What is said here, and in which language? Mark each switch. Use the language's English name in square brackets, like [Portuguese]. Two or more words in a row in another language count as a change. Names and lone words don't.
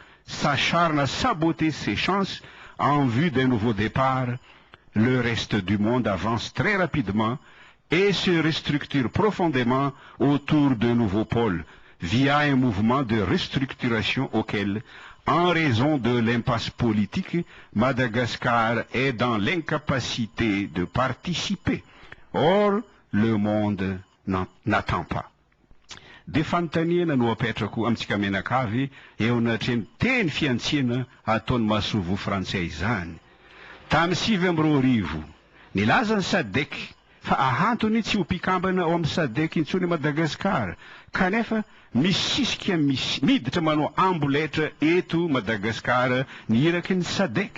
[French] s'acharne à saboter ses chances en vue d'un nouveau départ, le reste du monde avance très rapidement et se restructure profondément autour d'un nouveau pôle, via un mouvement de restructuration auquel, en raison de l'impasse politique, Madagascar est dans l'incapacité de participer. Or, le monde n'attend pas. [Malagasy] De fanontaniana no apetrako amintsika menakavy eo anatreny teny fiantsiana ataony Masovo frantsay izany. Tamin'ny 2010 nilaza ny SADC fa ahantony tsy ho mpikambana ao amin'ny SADC intsony Madagasikara, kanefa misisika miditra manao amboletra eto Madagasikara niraky ny SADC.